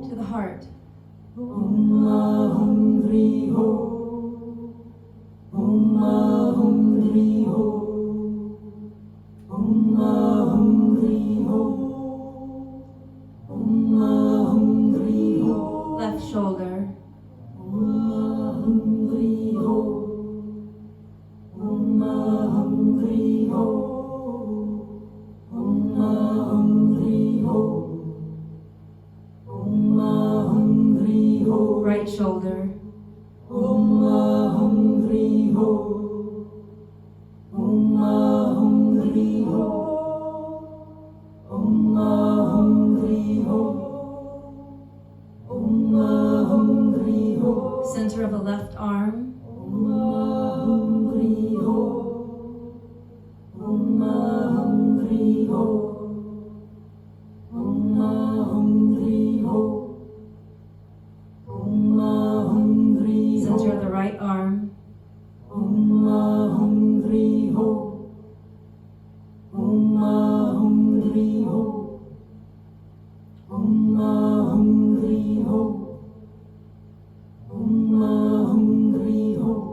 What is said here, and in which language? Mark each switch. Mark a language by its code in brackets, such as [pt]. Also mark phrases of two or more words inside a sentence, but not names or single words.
[en] heart. [sa] Om Ahum Hri Ho. Om Ahum Hri Ho. Om Ahum Hri Ho. Om Ahum Hri Ho. [en] Left shoulder. [sa] Om Ahum Hri Ho. Om Ahum Hri Ho. Om Ahum Hri Ho. Om Ahum Hri Ho. [en] Right shoulder. [sa] Om Ahum Hri Ho. Om Ahum Hri Ho. Om Ahum Hri Ho. Om Ahum Hri Ho. [en] Center of the left arm. [sa] Om Ahum Hri Ho. Om Ahum Hri Ho. Om Ahum Hri Ho. Om Ahum Hri Ho. [en] Center of the right arm. [sa] Om Ahum Hri Ho. Om Ahum Hri Ho. Om Ahum Hri Ho. Om Ahum Hri Ho.